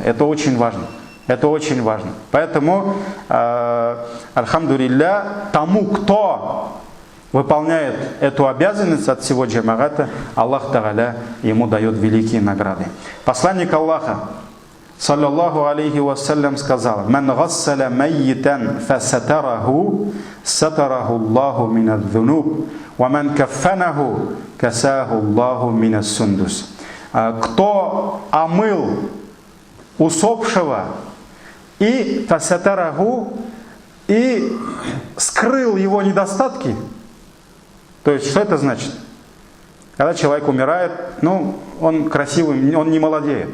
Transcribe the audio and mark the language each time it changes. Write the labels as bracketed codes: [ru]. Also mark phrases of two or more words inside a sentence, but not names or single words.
[ru] Это очень важно. Поэтому, альхамдулилля, тому, кто выполняет эту обязанность от всего джамагата, [ar] الله تعالى [ru] ему дает великие награды. Посланник Аллаха, [ar] صلى الله عليه وسلم, сказал: «من غسل ميتا فستره ستره الله من الذنوب ومن كفنه كساه الله من السندس». [ru] Кто омыл усопшего и фасатараху, и скрыл его недостатки. То есть, что это значит? Когда человек умирает, он красивый, он не молодеет.